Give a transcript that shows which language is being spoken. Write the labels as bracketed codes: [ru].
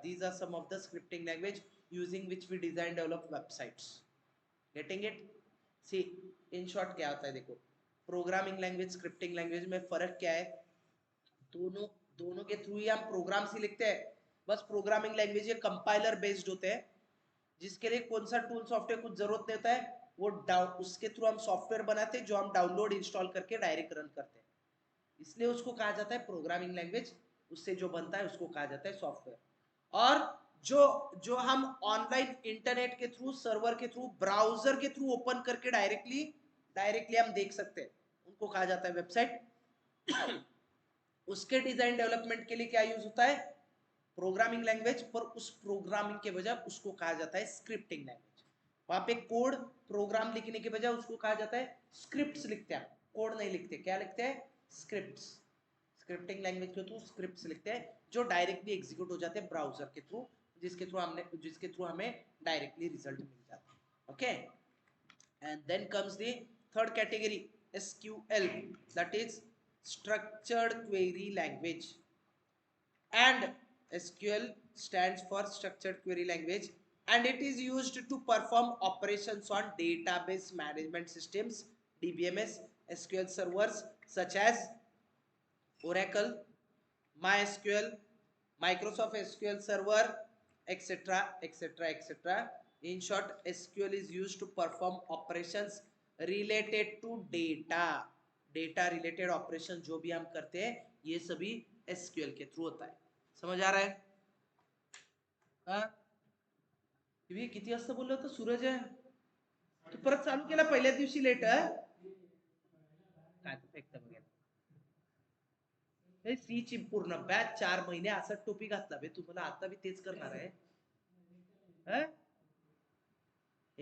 [en] These are some of the scripting language using which we design develop websites. Getting it? See, in short [hi] क्या होता है देखो, programming language scripting language में फर्क क्या है? दोनों दोनों के थ्रू ही हम प्रोग्राम्स ही लिखते हैं। बस प्रोग्रामिंग लैंग्वेज ये कंपाइलर बेस्ड होते हैं, जिसके लिए कौन सा टूल सॉफ्टवेयर कुछ जरूरत नहीं होता है, वो डाउन उसके थ्रू हम सॉफ्टवेयर बनाते हैं जो हम डाउनलोड इंस्टॉल करके डायरेक्ट रन करते हैं, इसलिए उसको कहा जाता है प्रोग्रामिंग लैंग्वेज। उससे जो बनता है उसको कहा जाता है सॉफ्टवेयर। और जो जो हम ऑनलाइन इंटरनेट के थ्रू, सर्वर के थ्रू, ब्राउजर के थ्रू ओपन करके डायरेक्टली डायरेक्टली हम देख सकते हैं, उनको कहा जाता है वेबसाइट। उसके डिजाइन डेवलपमेंट के लिए क्या यूज होता है? Programming language. पर उस प्रोग्रामिंग के बजाय उसको कहा जाता है स्क्रिप्टिंग लैंग्वेज। वहां पे कोड प्रोग्राम लिखने के बजाय उसको कहा जाता है स्क्रिप्ट्स लिखते हैं, कोड नहीं लिखते। क्या लिखते हैं? स्क्रिप्ट्स। स्क्रिप्टिंग लैंग्वेज के थ्रू स्क्रिप्ट्स लिखते हैं जो डायरेक्टली एग्जीक्यूट हो जाते हैं ब्राउजर के थ्रू, जिसके थ्रू हमें डायरेक्टली रिजल्ट मिल जाता है। [en] Okay, and then comes the third category, SQL, that is structured query language. And SQL stands for structured query language, and it is used to perform operations on database management systems, DBMS, SQL servers such as Oracle, MySQL, Microsoft SQL Server, etc., etc., etc. In short, SQL is used to perform operations related to data. [hi] Data related operation जो भी हम करते हैं ये सभी SQL के through होता है। समझ आ रहा है? हा? [mr] तुम्ही किती वाजता बोललो होतं सूरज? तू परत चालू केला पहिल्या दिवशी लेट? काय फेकता बघायला सी ची पूर्ण बॅच 4 महिने असा टोपी घातला बे तुम्हाला, आता मी तेच करणार आहे।